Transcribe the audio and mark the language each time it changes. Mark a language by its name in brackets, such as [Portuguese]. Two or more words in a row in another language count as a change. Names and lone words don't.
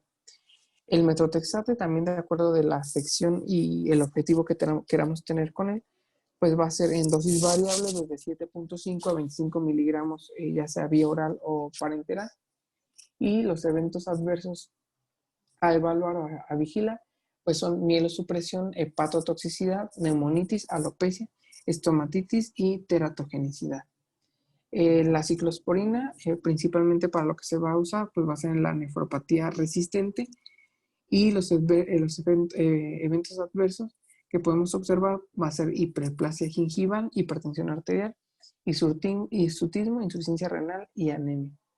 [Spanish] El metotrexate, también de acuerdo de la sección y el objetivo que queramos tener con él, pues va a ser en dosis variable desde 7.5 a 25 miligramos, ya sea vía oral o parenteral. Y los eventos adversos a evaluar o a vigilar, pues son mielosupresión, hepatotoxicidad, neumonitis, alopecia, estomatitis y teratogenicidad. La ciclosporina, principalmente para lo que se va a usar, pues va a ser en la nefropatía resistente, y los eventos adversos que podemos observar va a ser hiperplasia gingival, hipertensión arterial, hirsutismo, insuficiencia renal y anemia.